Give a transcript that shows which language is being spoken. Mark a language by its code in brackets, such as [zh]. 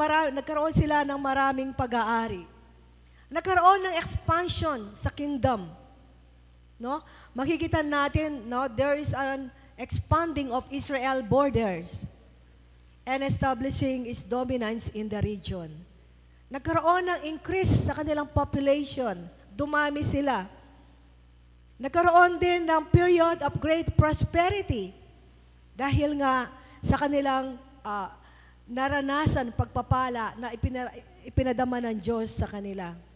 [tl] Nagkaroon sila ng maraming pag-aari. Nagkaroon ng expansion sa kingdom. No? Makikita natin, no, [en] there is an expanding of Israel borders and establishing its dominance in the region. [tl] Nagkaroon ng increase sa kanilang population. Dumami sila. Nagkaroon din ng [en] period of great prosperity [tl] dahil nga sa kanilang naranasan pagpapala na ipinadama ng Diyos sa kanila.